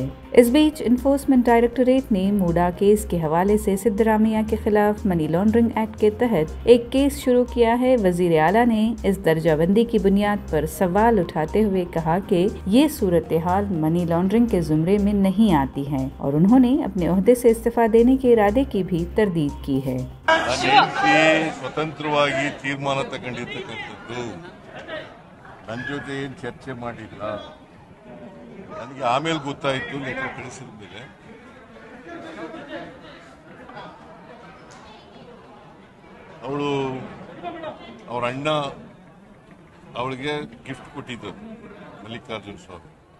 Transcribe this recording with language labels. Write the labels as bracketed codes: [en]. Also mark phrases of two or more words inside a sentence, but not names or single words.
[ur] اس بیچ انفورسمنٹ ڈائریکٹوریٹ نے موڈا کیس کے حوالے سے سدارمیا کے خلاف منی لانڈرنگ ایکٹ کے تحت ایک کیس شروع کیا ہے. وزیر اعلیٰ نے اس درجہ بندی کی بنیاد پر سوال اٹھاتے ہوئے کہا کہ یہ صورت حال [en] money laundering [ur] کے زمرے میں نہیں آتی ہے اور انہوں نے اپنے عہدے سے استعفیٰ دینے کے ارادے کی بھی تردید کی ہے. [kn] ಸ್ವತಂತ್ರವಾಗಿ ತೀರ್ಮಾನ ತಗೊಂಡಿರ್ತಕ್ಕಂಥದ್ದು ನನ್ನ ಜೊತೆ ಏನು ಚರ್ಚೆ ಮಾಡಿಲ್ಲ. ನನಗೆ ಆಮೇಲೆ ಗೊತ್ತಾಯಿತು ಲೆಟರ್ ಕಳಿಸಿದ ಮೇಲೆ. ಅವಳು ಅವ್ರ ಅಣ್ಣ ಅವಳಿಗೆ ಗಿಫ್ಟ್ ಕೊಟ್ಟಿದ್ದರು, ಮಲ್ಲಿಕಾರ್ಜುನ ಸ್ವಾಮಿ.